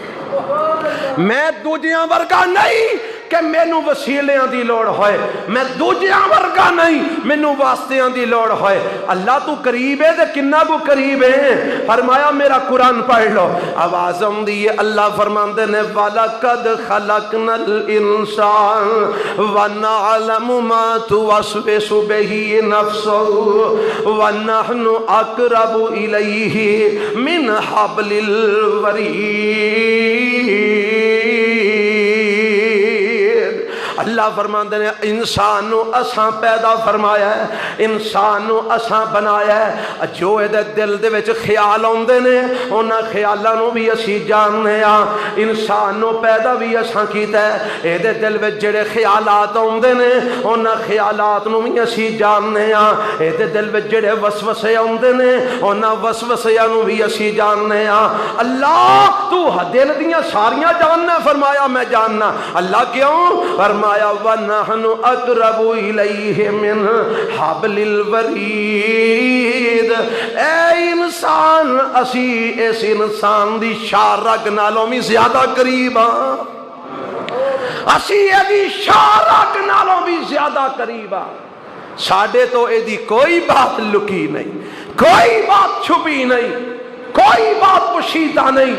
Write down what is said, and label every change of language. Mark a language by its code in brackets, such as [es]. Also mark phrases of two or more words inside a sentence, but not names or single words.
[pa] میں دوجیاں ورگا نہیں کہ مینوں وسیلیاں دی لوڑ ہوئے، میں دوجیاں ورگا نہیں مینوں واسطیاں دی لوڑ ہوئے. اللہ تو قریب ہے تے کنا کو قریب ہے؟ فرمایا میرا قرآن پڑھ لو، آواز آؤندی ہے. اللہ فرماندے نے [ar] ولقد خلقنا الإنسان ونعلم ما توسوس به نفسه ونحن أقرب إليه من حبل الوريد. [pa] اللہ فرماندے نے انسان نوں اساں پیدا فرمایا ہے، انسان نوں اساں بنایا ہے. جو اہدے دل دے وچ خیال آؤندے نے اوہناں خیالاں نوں بھی اسیں جاننے آں. انسان نوں پیدا بھی اساں کیتا ہے، اہدے دل وچ جہڑے خیالات آؤندے نے اوہناں خیالات نوں بھی اسیں جاننے آں. اہدے دل وچ جہڑے وسوسے آؤندے نے اوہناں وسوسیاں نوں بھی اسیں جاننے آں. اللہ تو دل دیاں ساریاں جاننا? فرمایا میں جاننا۔ اللہ کیوں? [ar] فرمایا ونحن أقرب إليه من حبل الوريد. [pa] اے انسان اسی اس انسان دی شاہ رگ نالوں بھی زیادہ قریب ہاں، اسی ایدی شاہ رگ نالوں بھی زیادہ قریب ہاں. ساڈے تو ایدی کوئی بات لکی نہیں، کوئی بات چھپی نہیں، کوئی بات پوشیدہ نہیں.